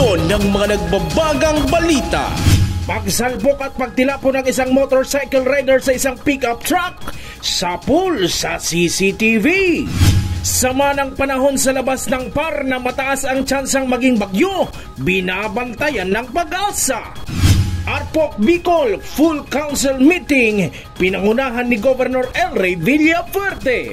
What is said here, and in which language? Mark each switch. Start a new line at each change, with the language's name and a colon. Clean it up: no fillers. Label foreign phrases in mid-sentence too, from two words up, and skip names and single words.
Filipino: ng mga nagbabagang balita. Pagsalpok at pagtilapo ng isang motorcycle rider sa isang pickup truck, sapul sa CCTV. Sama ng panahon sa labas ng PAR na mataas ang tsansang maging bagyo, binabantayan ng Pag-asa. Arpoc Bicol Full Council Meeting, pinangunahan ni Governor Elray Villafuerte.